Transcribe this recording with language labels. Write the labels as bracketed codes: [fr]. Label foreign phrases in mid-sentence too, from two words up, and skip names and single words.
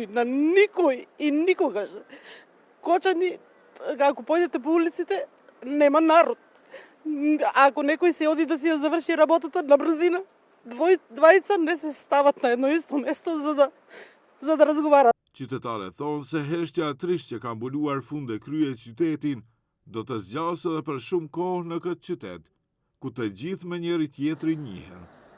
[mk] На никој и никогаш. Кочани, ако појдете по улиците, нема народ. Ако некој се оди да си ја заврши работата на брзина, двајца не се стават на едно исто место за да разговарат. [sq] Qytetarët thonë se heshtja e trisht që ka mbuluar funde krye qytetin do të zgjasë edhe për shumë kohë në këtë qytet, ku të gjithë me njëri tjetrin njihen.